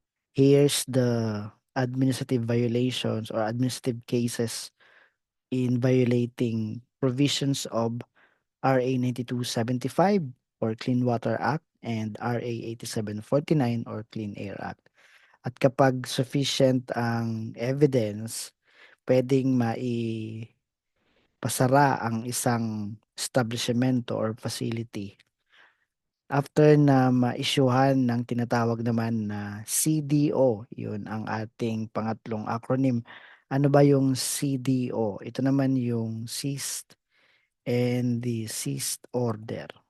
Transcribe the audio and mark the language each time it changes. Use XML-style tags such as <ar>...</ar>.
<en>Here's the administrative violations or administrative cases in violating provisions of RA 9275 or Clean Water Act and RA 8749 or Clean Air Act.</en> <tl>At kapag sufficient ang evidence, puwedeng maipasara ang isang establisyemento</tl> <en>or facility after</en> <tl>na ma-isyuhan ng tinatawag naman na CDO, 'yun ang ating pangatlong acronym. Ano ba yung CDO? Ito naman yung Ceased and Desist Order.</tl>